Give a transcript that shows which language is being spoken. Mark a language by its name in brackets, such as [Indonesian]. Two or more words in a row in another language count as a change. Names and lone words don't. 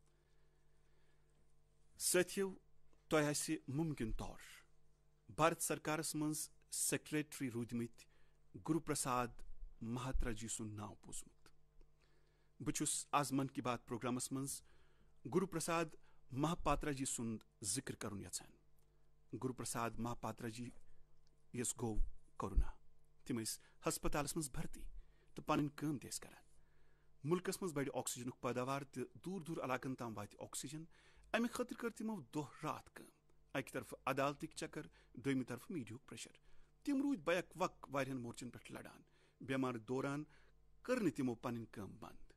[Kashmiri] سٲتھیو تۄہہِ آسہِ مُمکِن طور بھارت سرکارس منٛز سیکریٹری روٗدمٕتۍ گُروٗ پرساد مہاترا جی سُنٛد ناو بوٗزمُت بہٕ چھُس آز من کی بات پروگرامس منٛز گُروٗ پرساد مہاپاترا جی سُنٛد ذِکر کرُن یژھان گُروٗ پرساد مہاپاترا جی یس گوٚو کورونا تِم ٲسۍ ہسپتالس منٛز بھرتی تہٕ پنٕنۍ کٲم تہِ ٲسۍ کران مُلکس منٛز بڑِ آکسیجنُک پیداوار تہٕ دوٗر دوٗر علاقن تام واتہِ آکسیجن امہِ خٲطرٕ کٔر تِمو دۄہ راتھ کٲم اکہِ طرفہٕ عدالتٕکۍ چکر دوٚیمہِ طرفہٕ میڈیاہُک پریشر تِم روٗدۍ بیک وق واریاہن مورچن پٮ۪ٹھ لڑان بٮ۪مارِ دوران کٔر نہٕ تِمو پنٕنۍ کٲم بنٛد